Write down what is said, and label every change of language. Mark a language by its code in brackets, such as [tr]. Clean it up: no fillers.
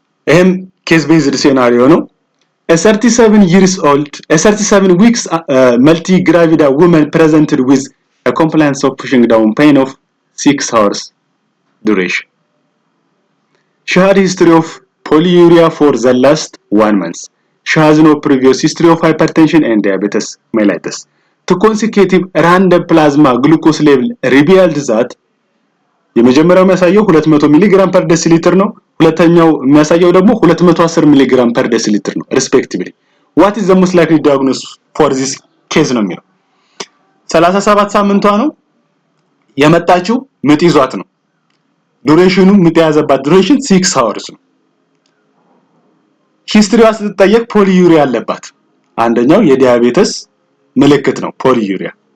[am] ይሄም ኬስ ቤዝድ ሴናሪዮ ነው። [en] A 37 weeks multi-gravida woman presented with a complaint of pushing down pain of 6 hours duration. She had a history of polyuria for the last 1 month. She has no previous history of hypertension and diabetes mellitus. The consecutive random plasma glucose level revealed that [am] የመጀመሪያው የሚያሳየው 200 ሚሊግራም ፐር ዴሲሊትር ነው። ሁለተኛው የሚያሳየው ደግሞ 210 ሚሊግራም ፐር ዴሲሊትር ነው respectively. [en] What is the most likely diagnosis for this case [am] ነው የሚለው። 37 ሳምንቷ ነው የመጣችው፣ ምጥ ይዟት ነው። ዱሬሽኑ ምጥ ያዘባት ዱሬሽን 6 hours ነው። ሂስትሪዋ ስትጠየቅ ፖሊዩሪያ አለባት። አንደኛው የዲያቤተስ ምልክት ነው ፖሊዩሪያ።